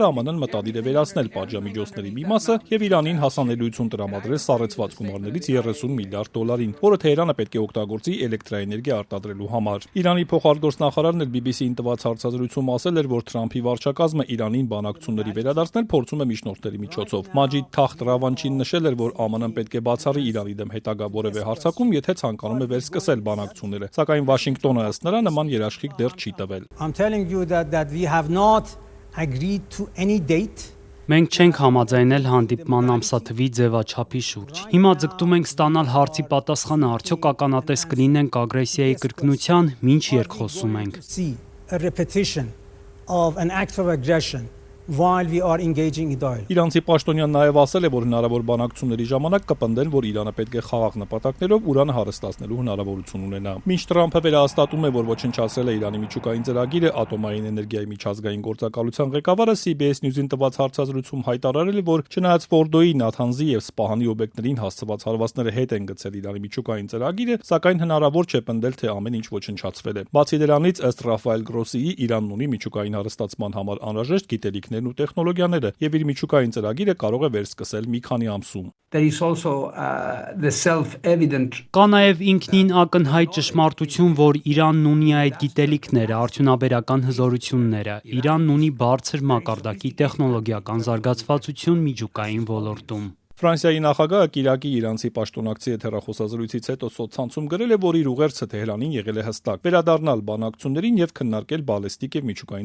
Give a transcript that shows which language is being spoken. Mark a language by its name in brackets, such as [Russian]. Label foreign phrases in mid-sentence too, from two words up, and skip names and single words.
[Armenian] ԱՄՆ-ն մտադիր է վերացնել պատժամիջոցների մի մասը եւ Իրանին հասանելիություն տրամադրել սառեցված գումարներից $30 միլիարդ, որը Թեհրանը պետք է օգտագործի էլեկտրաէներգիա արտադրելու համար։ Իրանի փոխարտգործնախարարն էլ BBC-ին տված հարցազրույցում ասել էր, որ Թրամփի վարչակազմը Իրանին բանակցությունների վերադարձնել փորձում է միջնորդների միջոցով։ Մաջիդ Թախտ Ռավանչին նշել էր, որ ԱՄՆ-ն պետք է բացառի Իրանի դեմ հետագա որևէ հարձակում, եթե ցանկանում է վերսկսել բանակցությունները, սակայն Վաշինգտոնը ըստ նրա նման երաշխիք դեռ չի տվել։ [English] I'm telling you that we have not agreed to any date. [Armenian] Մենք չենք համաձայնել հանդիպման ամսաթվի ձևաչափի շուրջ։ Հիմա ձգտում ենք ստանալ հարցի պատասխանը, արդյոք ականատես կլինենք ագրեսիայի կրկնության, ինչ երկխոսում ենք։ [English] A repetition of an act of aggression while we are engaging in dialogue. [Armenian] Իրանցի պաշտոնյան նաև ասել է, որ հնարավոր բանակցությունների ժամանակ կպնդեն, որ Իրանը պետք է խաղաղ նպատակներով ուրանը հարստացնելու հնարավորություն ունենա։ Մինչ Թրամփը վերահաստատում է, որ ոչնչացրել է Իրանի միջուկային ծրագիրը, ատոմային էներգիայի միջազգային գործակալության ղեկավարը CBS News-ին տված հարցազրույցում հայտարարել է, որ չնայած Ֆորդոյի, Նաթանզի եւ Սպահանի օբյեկտներին հասցված հարվածները հետ են գցել Իրանի միջուկային ծրագիրը, սակայն հնարավոր չէ պնդել, թե ամեն ինչ ոչնչացվել է։ Բացի դրանից, ըստ Ռաֆայել Գրոսիի, Իրանն ունի միջուկային հարստացման համար անհրաժեշտ գիտելիքներ ու տեխնոլոգիաները եւ իր միջուկային ծրագիրը կարող է վերսկսել մի քանի ամսում։ [English] There is also the self-evident. [Armenian] Կա նաև ինքնին ակնհայտ ճշմարտություն, որ Իրանն ունի այդ գիտելիքները, արդյունաբերական հզորությունները։ Իրանն ունի բարձր մակարդակի տեխնոլոգիական զարգացվածություն միջուկային ոլորտում։ Ֆրանսիայի նախագահը Կիրակի իրանցի պաշտոնակցի հետ հեռախոսազրույցից հետո սոցցանցում գրել է, որ իր ուղերձը Թեհրանին եղել է հստակ՝ վերադառնալ բանակցություններին եւ քննարկել բալիստիկ եւ միջուկային